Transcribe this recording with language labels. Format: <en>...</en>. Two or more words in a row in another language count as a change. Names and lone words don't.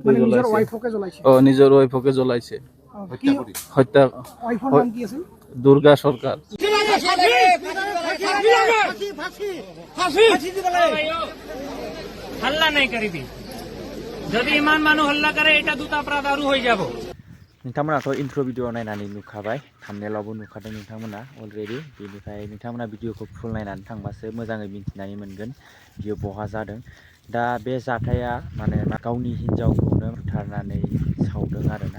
<as>মানে নিজৰ জ্বলাইছে। ওয়াইফকে জ্বলাইছে। নিজৰ ৱাইফকে জ্বলাইছে। কি হত্যা ওয়াইফৰ নাম কি আছিল? দুৰ্গা সরকার।</as> <hi>हल्ला नहीं करी थी</hi> <as>যদি ইমান মানুহ হল্লা করে এটা দুটা অপরাধ আরো হয়ে যাব।</as> <brx>नोंथांमोनाथ' इन्ट्र' भिडिअ नायनानै नुखाबाय, थाम्बनेलावबो नुखादों नोंथांमोना अलरेडि। बेनिफ्राय नोंथांमोना भिडिअखौ फुल नायनानै थांबासो मोजाङै मिन्थिनानै मोनगोन बियो बहा जादों। दा बे जाथाया माने गावनि हिन्जावखौनो बुथारनानै सावदों आरोना।</brx>